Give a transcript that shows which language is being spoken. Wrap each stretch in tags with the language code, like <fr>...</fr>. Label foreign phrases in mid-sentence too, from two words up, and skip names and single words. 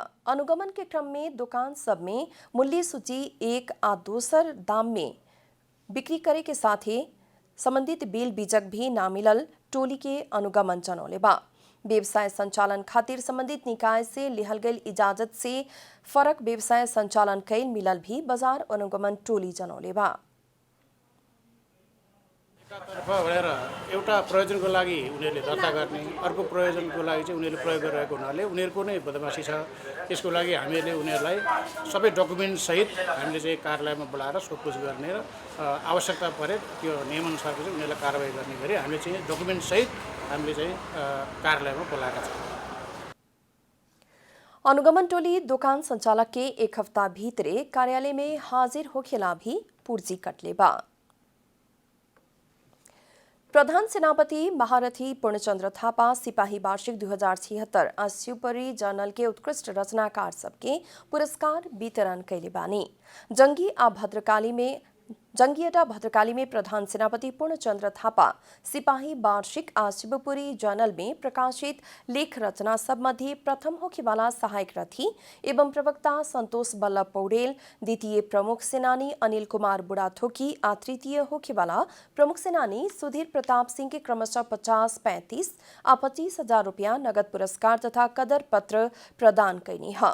<bho>अनुगमन के क्रम में दुकान सब में मूल्य सूची 1 आ दोसर दाम में बिक्री करे के साथ ही संबंधित बिल बीजक भी ना मिलल टोली के अनुगमन जनौले बा। व्यवसाय संचालन खातिर संबंधित निकाय से लिहल गई इजाजत से फरक व्यवसाय संचालन कैल मिलल भी बाजार अनुगमन टोली जनौले बा।</bho> <ne>एउटा प्रयोजनको लागि उनीहरूले दर्ता गर्ने, अर्को प्रयोजनको लागि चाहिँ उनीहरूले प्रयोग गरिरहेको हुनाले उनीहरूको नै बदमासी छ। त्यसको लागि हामीले उनीहरूलाई सबै डकुमेन्ट सहित हामीले चाहिँ कार्यालयमा बोलाएर सोधपुछ गर्ने र आवश्यकता परे त्यो नियमअनुसारको चाहिँ उनीहरूलाई कारबाही गर्ने गरी हामीले चाहिँ डकुमेन्ट सहित हामीले चाहिँ कार्यालयमा बोलाएका छौँ।</ne> <bho>अनुगमन टोली दुकान संचालक के 1 हफ्ता भीतरे कार्यालय में हाजिर होखेला भी पूर्जी कटले बा। प्रधान सेनापति महारथी पूर्णचंद्र थापा सिपाही वार्षिक 2076 आज शिवपुरी जर्नल के उत्कृष्ट रचनाकार सबके पुरस्कार वितरण कैले बानी। जंगीअड्डा भद्रकाली में प्रधान सेनापति पूर्णचंद्र थापा सिपाही वार्षिक आज शिवपुरी जर्नल में प्रकाशित लेख रचना सब मध्य प्रथम होखेवाला सहायक रथी एवं प्रवक्ता संतोष बल्लभ पौडेल, द्वितीय प्रमुख सेनानी अनिल कुमार बुढ़ाथोकी आ तृतीय होखेवाला प्रमुख सेनानी सुधीर प्रताप सिंह के क्रमशः 50, 35 आ 25,000 रुपया नगद पुरस्कार तथा कदर पत्र प्रदान कैनी है।</bho>